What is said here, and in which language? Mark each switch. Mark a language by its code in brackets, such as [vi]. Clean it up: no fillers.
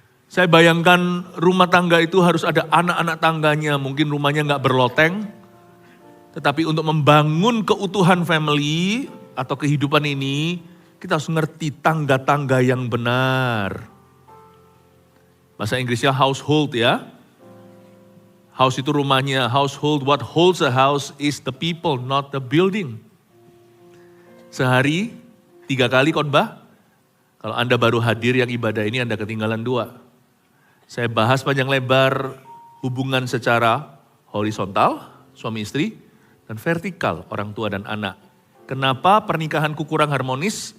[id] Saya bayangkan rumah tangga itu harus ada anak-anak tangganya, mungkin rumahnya nggak berloteng. Tetapi untuk membangun keutuhan family atau kehidupan ini, kita harus ngerti tangga-tangga yang benar. Bahasa Inggrisnya household ya. House itu rumahnya, household. [en] What holds a house is the people, not the building. [id] Sehari 3 kali khotbah. Kalau Anda baru hadir yang ibadah ini, Anda ketinggalan 2. Saya bahas panjang lebar hubungan secara horizontal, suami istri, dan vertikal, orang tua dan anak. Kenapa pernikahanku kurang harmonis?